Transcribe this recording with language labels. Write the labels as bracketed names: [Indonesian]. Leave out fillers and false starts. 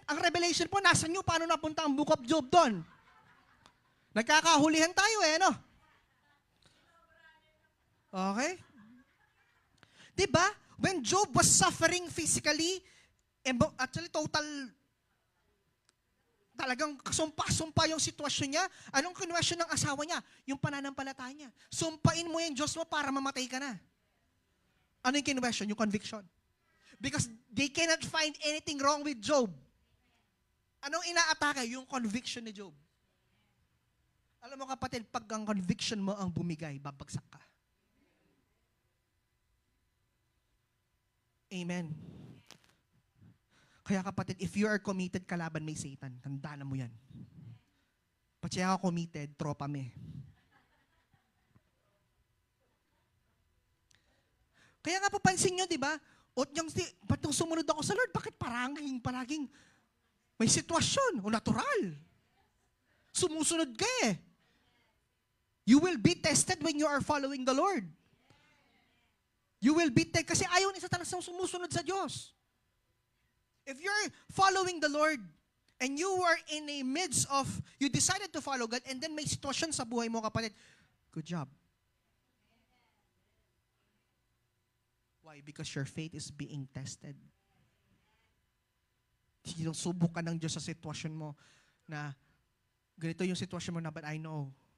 [Filipino] Ang Revelation po, nasa nyo. Paano napunta ang Book of Job doon? Nagkakahulihan tayo no? Okay? Diba? [English] When Job was suffering physically, [Filipino] actually talagang kasumpa-sumpa yung sitwasyon niya. Anong kinwestiyon ng asawa niya? Yung pananampalataya niya. Sumpain mo yung Diyos mo para mamatay ka na. Ano yung kinwestiyon? Yung conviction. [English] Because they cannot find anything wrong with Job. [Filipino] Anong inaatake? Yung conviction ni Job. Alam mo kapatid, pag ang conviction mo ang bumigay, babagsak ka. Amen. Kaya kapatid, [English] if you are committed, [Filipino] kalaban may Satan. Tandaan mo yan. Pag siya ako committed, tropa me. Kaya nga po pansin nyo, di ba? Ba't nung sumunod ako sa Lord, bakit palaging may sitwasyon o natural? Sumusunod ka [English] You will be tested when you are following the Lord. You will be tested [Filipino] kasi ayaw ni Satanas na sumusunod sa Diyos. [English] If you're following the Lord and you are in a midst of, you decided to follow God and then [Filipino] may sitwasyon sa buhay mo kapatid, [English] good job. Why? Because your faith is being tested. [Filipino] Sinusubok ka ng Diyos sa sitwasyon mo na ganito yung sitwasyon mo na, [English] but I know.